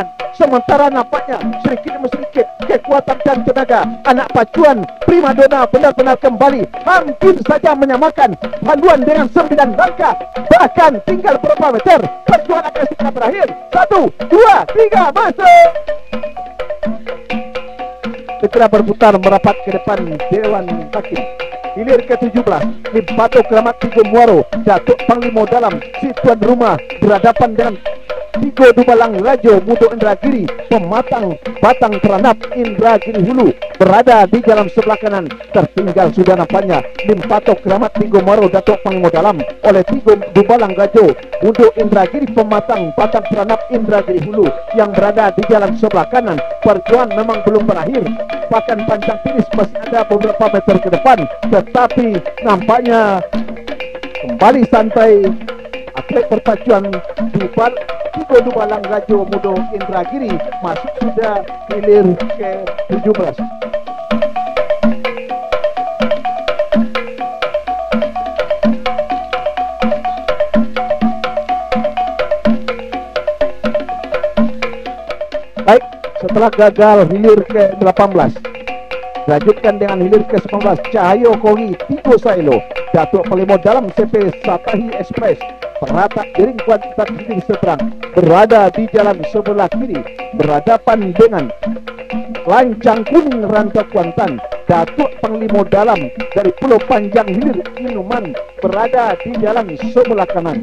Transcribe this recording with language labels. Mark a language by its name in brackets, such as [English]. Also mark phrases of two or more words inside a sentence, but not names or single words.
[Indonesian] Sementara nampaknya sedikit demi sedikit kekuatan dan tenaga anak pacuan primadona benar-benar kembali hampir saja menyamakan haluan dengan 9 langkah, bahkan tinggal berapa meter perjuangan akan segera berakhir. 1, 2, 3 masuk. Segera berputar merapat ke depan Dewan Hakim. Hilir ke-17 Limpato Keramat Tigo Muaro Datuk Panglima Dalam si tuan rumah berhadapan dengan Tigo Dubalang Rajo Mudo Indragiri Pematang Batang Teranap Indragiri Hulu berada di jalan sebelah kanan. Tertinggal sudah nampaknya Limpato Keramat Tigo Muaro Datuk Panglima Dalam oleh Tigo Dubalang Rajo Mudo Indragiri Pematang Batang Teranap Indragiri Hulu yang berada di jalan sebelah kanan. Perjuangan memang belum berakhir, bahkan pancang finish masih ada beberapa meter ke depan, tetapi nampaknya kembali santai atlet perpacuan Tigo Dubalang Rajo Mudo Indragiri masuk sudah hilir ke-17. Baik, setelah gagal hilir ke-18, lanjutkan dengan hilir ke-19 Cahayo Kogi Tigo Sailo Datuk Panglima Dalam CP Satahi Express Perata Iring Kuantan hilir seberang berada di jalan sebelah kiri berhadapan dengan Lancang Kuning Rantau Kuantan Datuk Panglima Dalam dari Pulau Panjang hilir Inuman berada di jalan sebelah kanan.